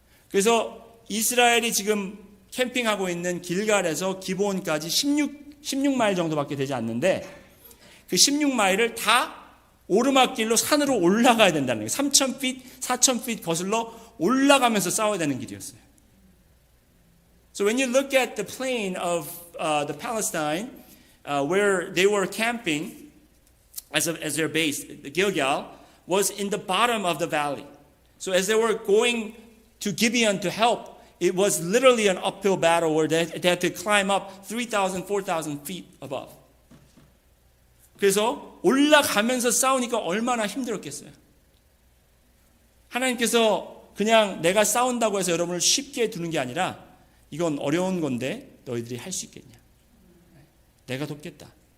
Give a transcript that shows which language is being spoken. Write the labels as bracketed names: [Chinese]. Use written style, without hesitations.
[Korean] 그래서 이스라엘이 지금 캠핑하고 있는 길갈에서 기브온까지 16마일 정도밖에 되지 않는데 그 16마일을 다 오르막길로 산으로 올라가야 된다는 거예요. 3,000 feet, 4,000 feet 거슬러 올라가면서 싸워야 되는 길이었어요. [English] So when you look at the plain of the Palestine, where they were camping as their base, the Gilgal was in the bottom of the valley. So as they were going to Gibeon to help, it was literally an uphill battle where they had to climb up 3,000, 4,000 feet above. [Korean] 그래서 올라가면서 싸우니까 얼마나 힘들었겠어요. 하나님께서 그냥 내가 싸운다고 해서 여러분을 쉽게 두는 게 아니라 이건 어려운 건데 너희들이 할 수 있겠냐. 내가 돕겠다.